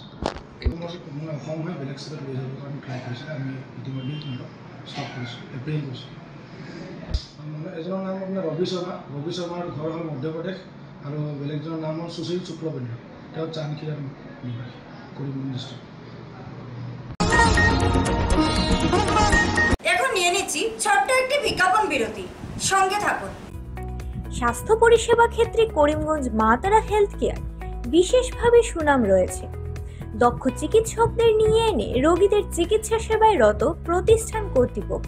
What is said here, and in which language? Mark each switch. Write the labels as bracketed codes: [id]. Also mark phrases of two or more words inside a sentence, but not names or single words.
[as] মই অসম হৈ বেলেগ ষ্টেটত লৈ যাবৰ কাৰণে ট্ৰাই কৰিছিলোঁ। আমি ইতিমধ্যে সিহঁতক ষ্টপ কৰিছোঁ, এপ্ৰিহেণ্ড কৰিছোঁ। এজনৰ নাম আপোনাৰ ৰবি শৰ্মা। ৰবি শৰ্মাৰ ঘৰ হ'ল মধ্যপ্ৰদেশ আৰু বেলেগজনৰ নাম হ'ল সুশীল শুক্লবৈদ্য। তেওঁ চান্দখিৰাৰ নিবাসী, কৰিমগঞ্জ ডিষ্ট্ৰিক্ট। [bn] এখন নিয়ে নিচ্ছি ছোট্ট একটি বিজ্ঞাপন বিরতি, সঙ্গে থাকুন। স্বাস্থ্য পরিষেবা ক্ষেত্রে করিমগঞ্জ মা তারা হেলথ কেয়ার বিশেষভাবে সুনাম রয়েছে। দক্ষ চিকিৎসকদের নিয়ে এনে রোগীদের চিকিৎসা সেবায় রত প্রতিষ্ঠান কর্তৃপক্ষ।